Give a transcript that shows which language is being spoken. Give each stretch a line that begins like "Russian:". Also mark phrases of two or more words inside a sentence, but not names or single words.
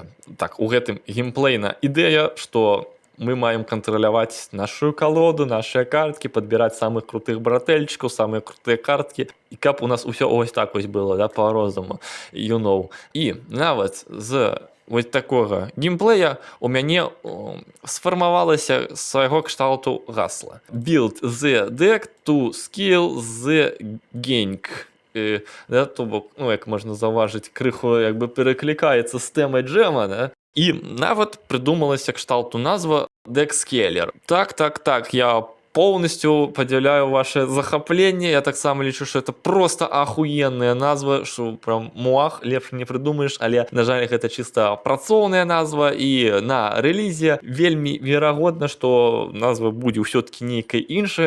Belarusian: Так, у гэтым геймплейна ідэя, што мы маем кантраляваць нашу калоду, нашыя карткі, падбіраць самых крутых братэльчыкаў, самыя крутыя карткі, і каб у нас усё ось так вось было, да, па-рознаму, І нават з вось такога геймплея у мяне сфармавалася свайго кшталту гасла.
English: Build the deck to skill the gang.
Belarusian: Да, то бок, як можна заўважыць, крыху як бы пераклікаецца з тэмай джэма, да? І нават прыдумалася кшталту назва Декскеллер. Так, я полностью подзяляю ваше захапленне. Я таксама лічу, што
Russian: это просто
Belarusian: ахуенная назва, што прям муах лепш не прыдумаеш, але, на жаль, гэта чыста працоўная назва, і на рэлізе вельмі верагодна, што назва будзе ўсё-ткі нейкай іншая.